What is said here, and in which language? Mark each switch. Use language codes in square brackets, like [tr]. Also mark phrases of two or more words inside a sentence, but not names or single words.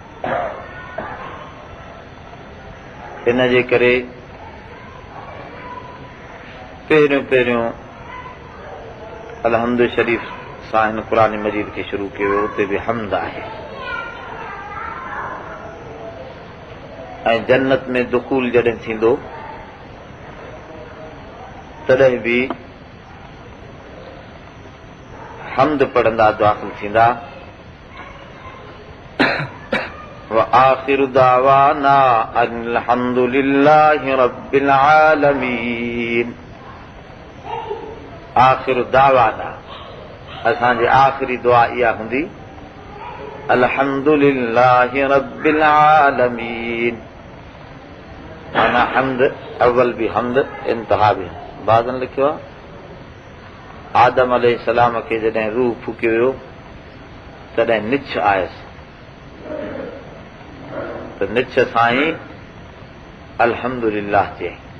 [sd] इन जे करे पहिरियों अलहम्द शरीफ़ सां हिन क़ुरान मजीद खे शुरू कयो, उते बि हमद आहे। ऐं जन्नत में दुख़ूल जॾहिं थींदो तॾहिं बि हमद पढ़ंदा दाख़िल थींदा। [ar] وآخر دعوانا أن الحمد لله رب العالمين. آخر دعوانا, [sd] असांजी आख़िरी दुआ इहा हूंदी [ar] الحمد لله رب العالمين. [sd] माना हमद, अव्वल बि हमद, इंतहा बि। बाज़न लिखियो आहे आदम अलैहिस्सलाम खे जॾहिं रूह फूकियो वियो तॾहिं निछ आयसि, त निछ सां ई अल्हम्दुलिल्लाह चई।